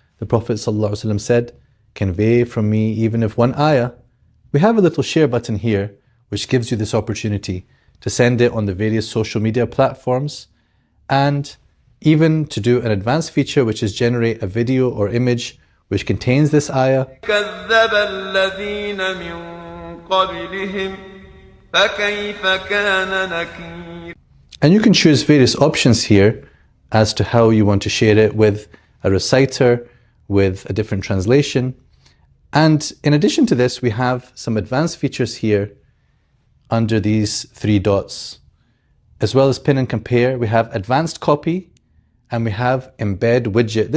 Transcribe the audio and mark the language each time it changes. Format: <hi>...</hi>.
<en>The Prophet ﷺ said, convey from me even if one ayah. We have a little share button here which gives you this opportunity to send it on the various social media platforms, and even to do an advanced feature which is generate a video or image which contains this ayah.</en> <ar>كذب الذين من قبلهم فكيف كان نكير.</ar> <en>And you can choose various options here as to how you want to share it, with a reciter, with a different translation. And in addition to this, we have some advanced features here under these three dots. As well as pin and compare, we have advanced copy and we have embed widget.</en>